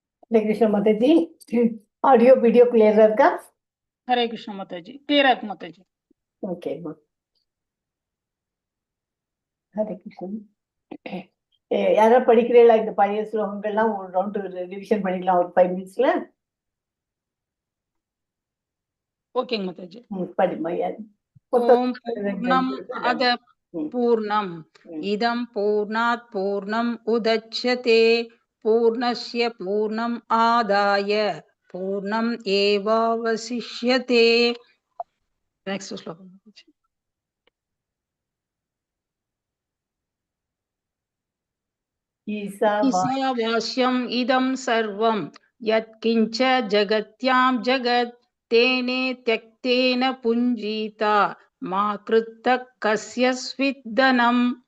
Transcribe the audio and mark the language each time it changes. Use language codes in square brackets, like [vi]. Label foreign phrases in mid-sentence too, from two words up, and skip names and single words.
[hi] हरे कृष्ण माता जी। [en] audio video clear [hi] இருக்கா? हरे कृष्ण माता जी, क्लियर है माता जी। [ta] ஓகே ஹரே கிருஷ்ணன். யாராவது படிக்கிறீங்களா? இந்த பழைய ஸ்லோகங்கள்லாம் ஒரு [en] round revision [ta] பண்ணிக்கலாம் ஒரு 5 மினிட்ஸ்ல. ஓகேங்க மாதா ஜி. படிமா. [sa] ओम् पूर्णम् अदः पूर्णम् इदम् पूर्णात् पूर्णम् उदच्यते पूर्णस्य पूर्णम् आदाय पूर्णम् एवावशिष्यते. [ta] நெக்ஸ்ட் ஸ்லோகம். [sa] ईशावास्यम् इदं सर्वं यत्किञ्च जगत्यां जगत् तेने त्यक्तेन पुञ्जीता मा कृतः कस्य स्विद्दनम्